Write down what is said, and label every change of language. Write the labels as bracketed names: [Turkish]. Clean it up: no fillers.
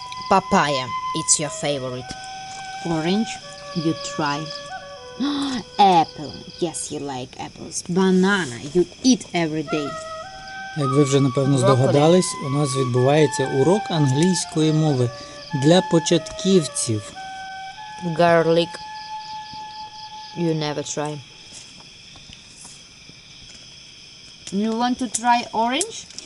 [English] Papaya, it's your favorite. Orange, you try. Apple, yes, you like apples. Banana, you eat every day. [Ukrainian] Як ви вже напевно здогадались, у нас відбувається урок англійської мови для початківців. [English] Garlic, you never try. You want to try orange?